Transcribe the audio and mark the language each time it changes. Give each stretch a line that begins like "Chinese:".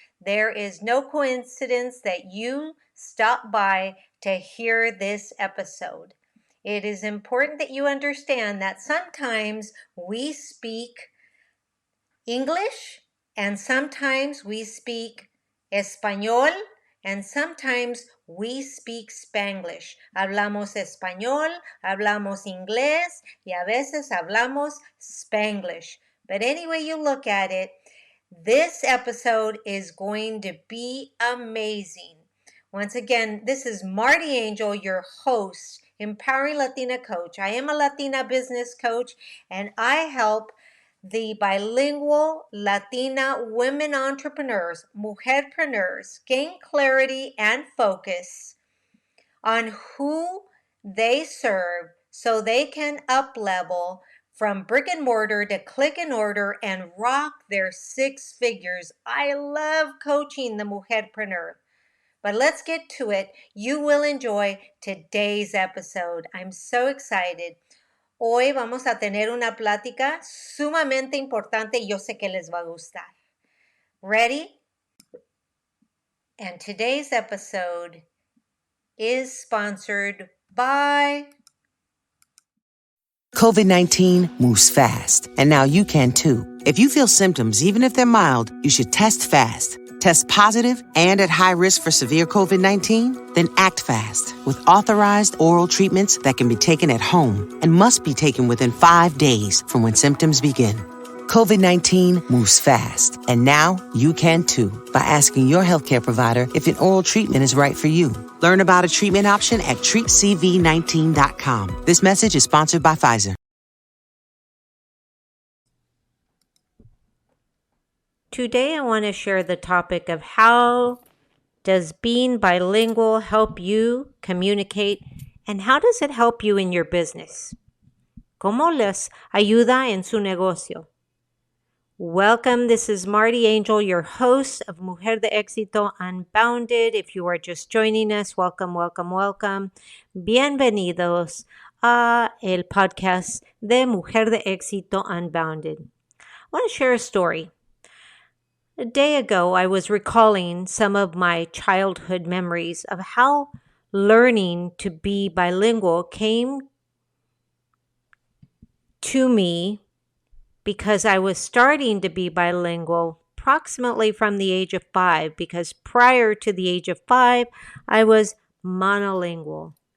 English: There is no coincidence that you stop by to hear this episode. It is important that you understand that sometimes we speak English and sometimes we speak Español and sometimes we speak Spanglish.
Spanish: Hablamos español, hablamos inglés y a veces hablamos Spanglish.
English: But any way you look at it, this episode is going to be amazing. Once again, this is Marty Angel, your host, Empowering Latina Coach. I am a Latina business coach and I help the bilingual Latina women entrepreneurs, mujerpreneurs, gain clarity and focus on who they serve so they can up-level from brick and mortar to click and order and rock their six figures. I love coaching the mujerpreneur. But let's get to it. You will enjoy today's episode. I'm so excited.
Spanish: Hoy vamos a tener una plática sumamente importante y yo sé que les va a gustar.
English: Ready? And today's episode is sponsored by COVID-19 moves fast, and now you can too. If you feel symptoms, even if they're mild, you should test fast. Test positive and at high risk for severe COVID-19? Then act fast with authorized oral treatments that can be taken at home and must be taken within 5 days from when symptoms begin. COVID-19 moves fast, and now you can too by asking your healthcare provider if an oral treatment is right for you. Learn about a treatment option at treatcv19.com. This message is sponsored by Pfizer. Today I want to share the topic of how does being bilingual help you communicate and how does it help you in your business?
Spanish: ¿Cómo les ayuda en su negocio?
English: Welcome, this is Marty Angel, your host of Mujer de Éxito Unbounded. If you are just joining us, welcome.
Spanish: Bienvenidos a el podcast de
English: Mujer de Éxito Unbounded. I want to share a story. A day ago, I was recalling some of my childhood memories of how learning to be bilingual came to me because I was starting to be bilingual approximately from the age of 5, because prior to the age of 5, I was monolingual.